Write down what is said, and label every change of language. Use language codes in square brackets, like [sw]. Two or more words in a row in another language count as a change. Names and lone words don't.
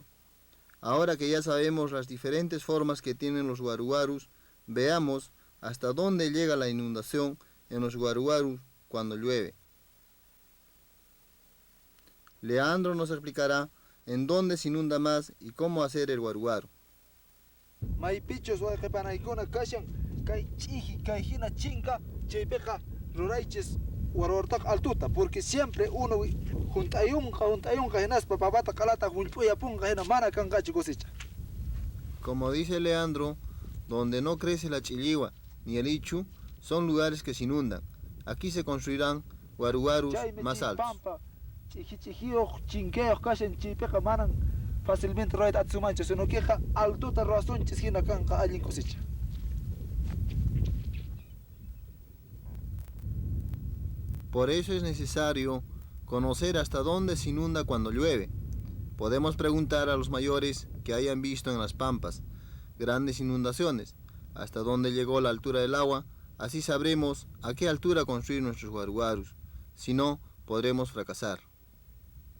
[es] Ahora que ya sabemos las diferentes formas que tienen los guaruarus, veamos hasta dónde llega la inundación en los guaruarus cuando llueve. Leandro nos explicará en dónde se inunda más y cómo hacer el guaruaru. [qu] Maypichos wayqipanaykuna kashan kay ch'iji kay hina chinka chaypiqa ruraychis warwartaqa altuta [es] porque siempre uno [qu] juntayunqa hinaspa papata qalata hullp'uyapunqa hina mana kanqachu cosecha. [es] Como dice Leandro, donde no crece la chiligua ni el ichu son lugares que se inundan. Aquí se construirán guaruarus más altos. [qu] Ch'ijiyuq chinkayoq kashan chaypiqa manan fácilmente rurayta atisumanchu [es] sino que [qu] altuta ruwasunchis hina kanqa allin cosecha. [es] Por eso es necesario conocer hasta dónde se inunda cuando llueve. Podemos preguntar a los mayores que hayan visto en las pampas grandes inundaciones, hasta dónde llegó la altura del agua, así sabremos a qué altura construir nuestros guaruarus, si no, podremos fracasar.